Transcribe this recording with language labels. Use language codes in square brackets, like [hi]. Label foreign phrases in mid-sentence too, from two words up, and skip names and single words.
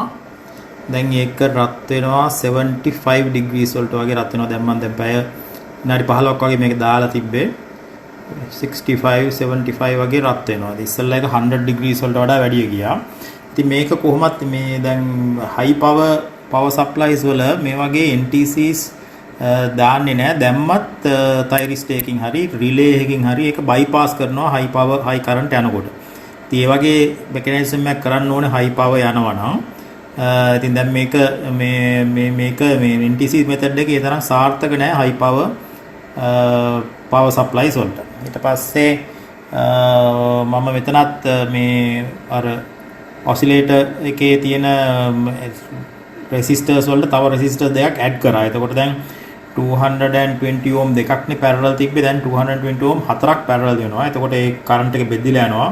[si] දැන් ඒක රත් වෙනවා 75 degrees වලට වගේ රත් වෙනවා. දැන් මම දැන් පැය විනාඩි 15ක් වගේ මේක දාලා තිබ්බේ 65 75 වගේ රත් වෙනවා. ඉතින් ඉස්සෙල්ලා එක 100 degrees වලට වඩා වැඩි ගියා. ඉතින් මේක කොහොමත් මේ දැන් [en] high power supplies [si] වල මේ වගේ NTCs දාන්නේ නැහැ. දැම්මත් thyristor එකකින් හරි relay එකකින් හරි ඒක bypass කරනවා [en] high current [si] යනකොට. ඉතින් ඒ වගේ mechanism එකක් කරන්න ඕනේ [en] high power [si] යනවා නම්. ඉතින් දැන් මේක මේක [en] NTC method [si] එකේ තරම් සාර්ථක නැහැ [en] high power supplies [si] වලට. ඊට පස්සේ මම මෙතනත් මේ අර oscillator එකේ තියෙන resistors වලට තව resistor දෙකක් add කරා. එතකොට දැන් 220 ohm දෙකක්නේ parallel තිබ්බේ. දැන් 220 ohm හතරක් parallel වෙනවා. එතකොට ඒ current එක බෙදලා යනවා.